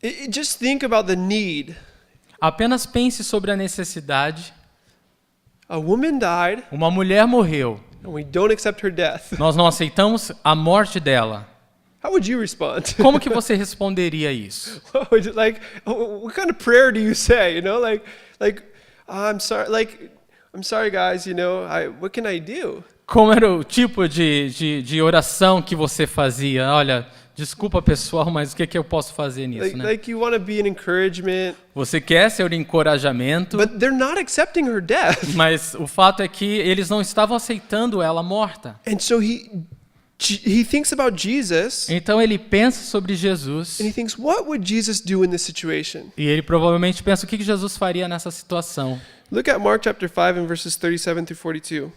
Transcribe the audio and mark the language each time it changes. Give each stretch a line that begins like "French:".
English: Just think about the need.
Portuguese: Apenas pense sobre a necessidade.
English: A woman died,
Portuguese: Uma mulher morreu.
English: and we don't accept her death.
Portuguese: Nós não aceitamos a morte dela.
English: How would you respond?
Portuguese: Como que você responderia isso?
English: What would you, like, what kind of prayer do you say? You know, I'm sorry, guys. You know, what can I do?
Portuguese: Como era o tipo de oração que você fazia? Olha, desculpa pessoal, mas o que eu posso fazer nisso, né?
English: Like you want to be an encouragement,
Portuguese: Você quer ser um encorajamento,
English: but they're not accepting her death.
Portuguese: mas o fato é que eles não estavam aceitando ela morta.
English: And so he thinks about Jesus,
Portuguese: Então ele pensa sobre Jesus
English: and he thinks, what would Jesus do in this situation?
Portuguese: e ele provavelmente pensa o que Jesus faria nessa situação.
English: Look at Mark chapter 5 and verses 37 through 42.